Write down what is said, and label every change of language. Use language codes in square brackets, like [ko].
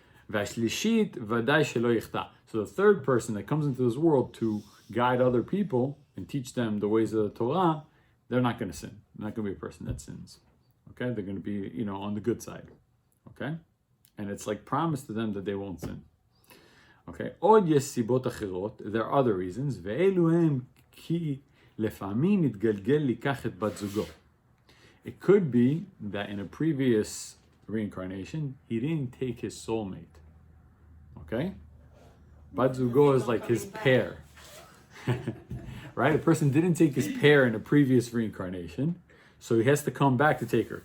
[he] והשלישית ודאי שלא יחטא. [en] So the third person that comes into this world to guide other people and teach them the ways of the Torah, they're not going to sin. They're not going to be a person that sins. Okay? They're going to be, on the good side. Okay? And it's like promised to them that they won't sin. Okay? [he] עוד יש סיבות אחרות, [en] there are other reasons, [he] ואלו הם כי לפעמים יתגלגל לקח את בת זוגו. [en] It could be that in a previous reincarnation, he didn't take his soulmate. Okay? Bat zugo is like his pair. Right? A person didn't take his pair in a previous reincarnation, so he has to come back to take her.